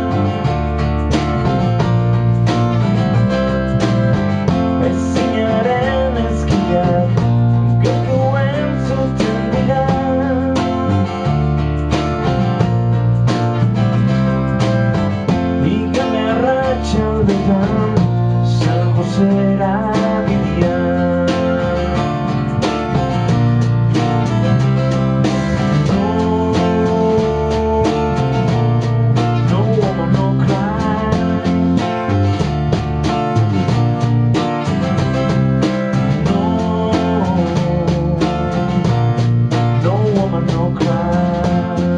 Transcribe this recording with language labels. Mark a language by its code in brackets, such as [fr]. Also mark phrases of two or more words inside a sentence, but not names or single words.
[eu] Ezinaren ezkiak gertu entzuten dira. Igande arratsaldetan San José Vidian. [en] No woman, no cry. No woman, no cry.